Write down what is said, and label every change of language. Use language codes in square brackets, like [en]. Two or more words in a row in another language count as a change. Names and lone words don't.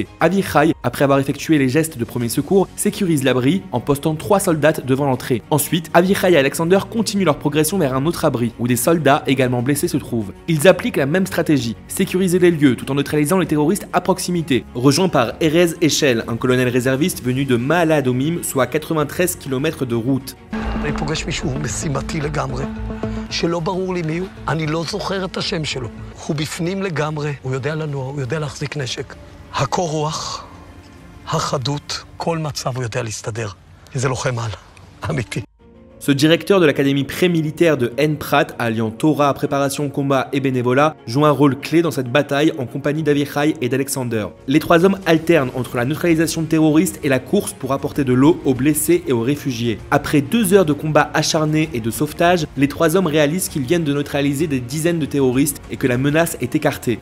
[fr] Avichai, après avoir effectué les gestes de premier secours, sécurise l'abri en postant 3 soldats devant l'entrée. Ensuite, Avichai et Alexander continuent leur progression vers un autre abri où des soldats également blessés se trouvent. Ils appliquent la même stratégie, sécuriser les lieux tout en neutralisant les terroristes à proximité. Rejoint par Erez Eshel, un colonel réserviste venu de Ma'ale Adumim, soit 93 km de route. [he] אני פוגש מישהו משימתי לגמרי, שלא ברור לי מי הוא, אני לא זוכר את השם שלו. הוא בפנים לגמרי, הוא יודע לנוע, הוא יודע להחזיק נשק. הקור רוח, החדות, כל מצב הוא יודע להסתדר. זה לוחם על, אמיתי. [fr] Ce directeur de l'académie pré-militaire de Ain Prat, alliant Torah, préparation, combat et bénévolat, joue un rôle clé dans cette bataille en compagnie d'Avichai et d'Alexander. Les 3 hommes alternent entre la neutralisation de terroristes et la course pour apporter de l'eau aux blessés et aux réfugiés. Après 2 heures de combat acharné et de sauvetage, les 3 hommes réalisent qu'ils viennent de neutraliser des dizaines de terroristes et que la menace est écartée.